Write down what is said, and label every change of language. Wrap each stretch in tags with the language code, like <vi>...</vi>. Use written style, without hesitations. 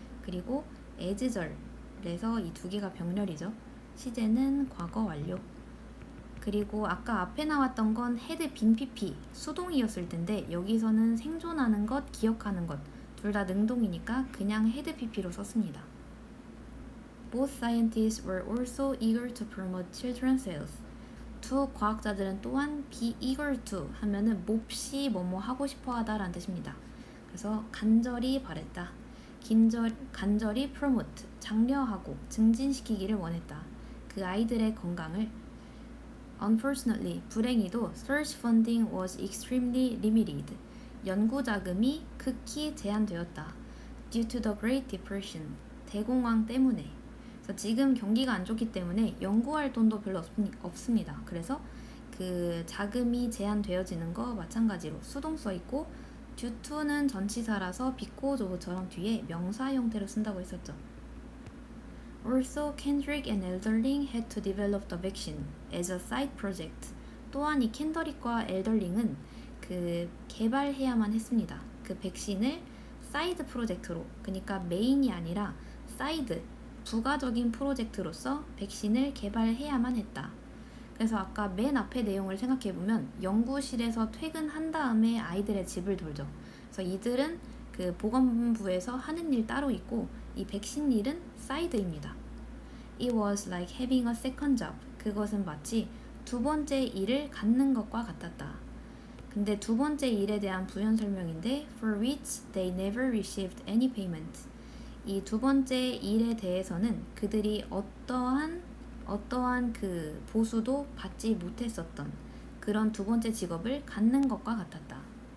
<ko>그리고 as절에서 이 두 개가 병렬이죠. 시제는 과거 완료. 그리고 아까 앞에 나왔던 건 had been pp 수동이었을 텐데 여기서는 생존하는 것, 기억하는 것 둘 다 능동이니까 그냥 had pp로 썼습니다.</ko> <en>Both scientists were also eager to promote children's health.</en> <ko>두 과학자들은 또한 be eager to 하면은 몹시 뭐뭐 하고 싶어 하다라는 뜻입니다. 그래서 간절히 바랬다. 간절히 promote 장려하고 증진시키기를 원했다. 그 아이들의 건강을.</ko> <en>Unfortunately,</en> <ko>불행히도</ko> <en>search funding was extremely limited.</en> <ko>연구 자금이 극히 제한되었다.</ko> <en>Due to the Great Depression,</en> <ko>대공황 때문에. 그래서 지금 경기가 안 좋기 때문에 연구할 돈도 별로 없습니다. 그래서 그 그 자금이 제한되어지는 거 마찬가지로 수동 써 있고 due to는 전치사라서 because of처럼 뒤에 명사 형태로 쓴다고 했었죠.</ko> <en>Also, Kendrick and Elderling had to develop the vaccine as a side project.</en> <ko>또한 이 켄더릭과 엘더링은 그 개발해야만 했습니다. 그 백신을 사이드 프로젝트로, 그러니까 메인이 아니라 사이드, 부가적인 프로젝트로서 백신을 개발해야만 했다. 그래서 아까 맨 앞에 내용을 생각해보면 연구실에서 퇴근한 다음에 아이들의 집을 돌죠. 그래서 이들은 그 보건부에서 하는 일 따로 있고 이 백신 일은 사이드입니다.</ko> <en>It was like having a second job.</en> <ko>그것은 마치 두 번째 일을 갖는 것과 같았다. 근데 두 번째 일에 대한 부연 설명인데</ko> <en>for which they never received any payment.</en> <ko>이 두 번째 일에 대해서는 그들이 어떠한 그 보수도 받지 못했었던 그런 두 번째 직업을 갖는 것과 같았다.</ko>